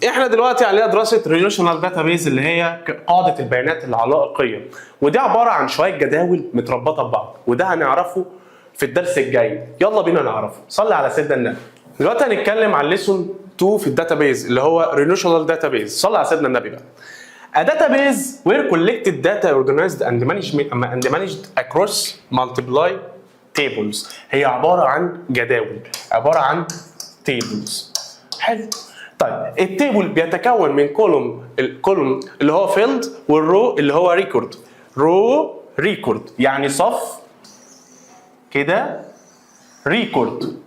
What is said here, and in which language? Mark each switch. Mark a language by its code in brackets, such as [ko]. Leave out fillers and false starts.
[ar] احنا دلوقتي علينا دراسه ريليشنال داتابيز اللي هي قاعده البيانات العلائقيه، ودي عباره عن شويه جداول متربطه ببعض، وده هنعرفه في الدرس الجاي. يلا بينا نعرفه. صلي على سيدنا النبي. دلوقتي هنتكلم عن ليسون 2 في الداتابيز اللي هو ريليشنال داتابيز. صلي على سيدنا النبي بقى. [en] A database where collected data organized and managed across multiple tables. [ar] هي عباره عن جداول، عباره عن tables. حلو. طيب التيبل بيتكون من الكولوم اللي هو فيلد، والرو اللي هو ريكورد. رو ريكورد يعني صف كده ريكورد.